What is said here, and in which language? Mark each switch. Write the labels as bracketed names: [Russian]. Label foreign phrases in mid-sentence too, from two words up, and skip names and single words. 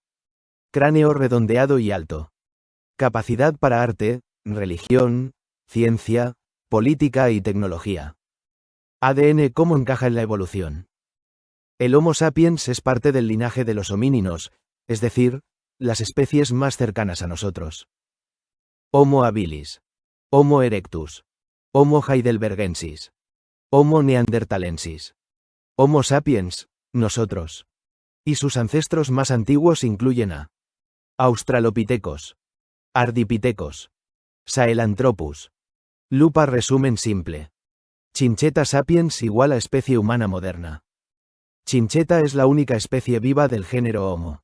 [Spanish] Cráneo redondeado y alto. Capacidad para arte, religión, ciencia, política y tecnología. ADN ¿cómo encaja en la evolución? El Homo sapiens es parte del linaje de los homínidos, es decir, las especies más cercanas a nosotros. Homo habilis. Homo erectus. Homo heidelbergensis. Homo neanderthalensis. Homo sapiens, nosotros. Y sus ancestros más antiguos incluyen a Australopithecus, Ardipithecus, Sahelanthropus. Lupa resumen simple. Chincheta sapiens igual a especie humana moderna. Chincheta es la única especie viva del género Homo.